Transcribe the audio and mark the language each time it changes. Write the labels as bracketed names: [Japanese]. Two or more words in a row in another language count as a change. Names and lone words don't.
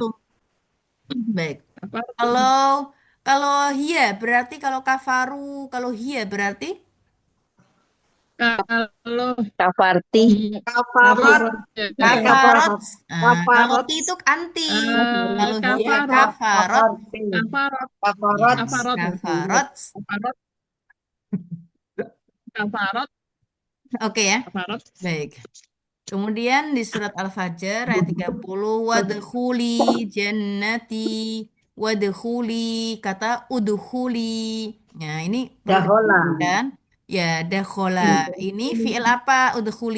[Indonesian] Kafartum. Baik. Kafartum. Kalau kalau hia berarti kalau kafaru, kalau hia berarti Kalau Kafarti. Kafarat. kafarot. Nah, kalau Kafarot. ti itu anti. Kalau hia kafarot. kafarot. Kafarot. Kafarat. Kafarot. Kafarot. Kafarot. Kafarot. Oke ya. Kafarot. Baik. Kemudian di surat Al-Fajr ayat 30, [Arabic] وادخلي جنتي, [Indonesian] wadkhuli, kata udkhuli. Nah, ini perlu Dahola. diperhatikan. Ya, dakhola. Ini fi'il apa udkhuli?